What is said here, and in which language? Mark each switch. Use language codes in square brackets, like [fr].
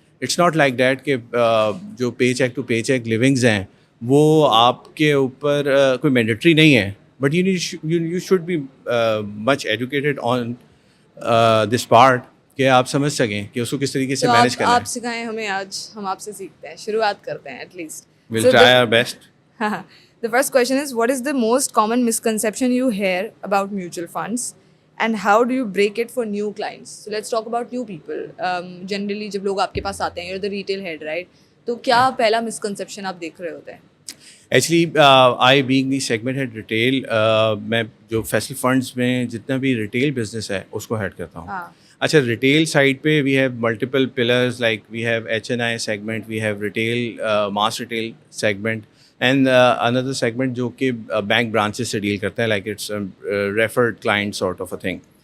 [en] it's not like that [ur] کہ جو [en] pay check to pay check livings [ur] ہیں وہ آپ کے اوپر کوئی مینڈیٹری نہیں ہے, [en] but you should be much educated on this part [ur] کہ آپ سمجھ سکیں کہ اس کو کس طریقے سے مینیج کرنا ہے. آپ سکھائیں ہمیں, آج ہم آپ سے سیکھتے ہیں, شروعات کرتے ہیں at least. [en] We'll try our best. The first question is, what is the most common misconception you hear about mutual funds and how do you break it for new clients? So let's talk about new people. [ur] Generally جب لوگ آپ کے پاس آتے ہیں, [en] you're the retail head, right? [ur] تو کیا پہلا misconception آپ دیکھ رہے ہوتے ہیں؟ Actually [en] I being the segment head retail, [ur] میں جو فیصل فنڈس میں جتنا بھی ریٹیل بزنس ہے اس کو ہیڈ کرتا ہوں. [en] اچھا, retail side پہ we have multiple pillars, like we have HNI segment, we have retail mass retail segment, and اندر segment [ur] جو کہ بینک برانچز سے ڈیل کرتا ہے, [en] Like it's referred client sort of a thing.